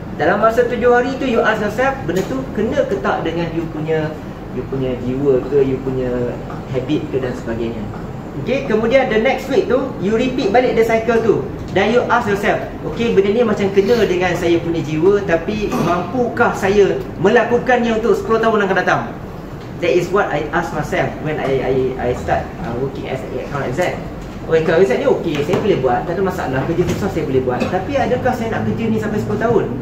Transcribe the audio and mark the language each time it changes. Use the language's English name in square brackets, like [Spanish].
[Malay] Dalam masa 7 hari tu [English] you ask yourself, [Malay] benda tu kena ke tak dengan you punya jiwa ke, you punya habit ke dan sebagainya. Okay, kemudian [English] the next week [Malay] tu [English] you repeat [Malay] balik [English] the cycle [Malay] tu. Dan [English] you ask yourself, [Malay] okay, benda ni macam kena dengan saya punya jiwa, tapi mampukah saya melakukannya untuk 10 tahun akan datang? [English] That is what I ask myself when I start working as an account exec. [Malay] Account exec ni okay, saya boleh buat, tak ada masalah, kerja susah saya boleh buat. Tapi adakah saya nak kerja ni sampai 10 tahun?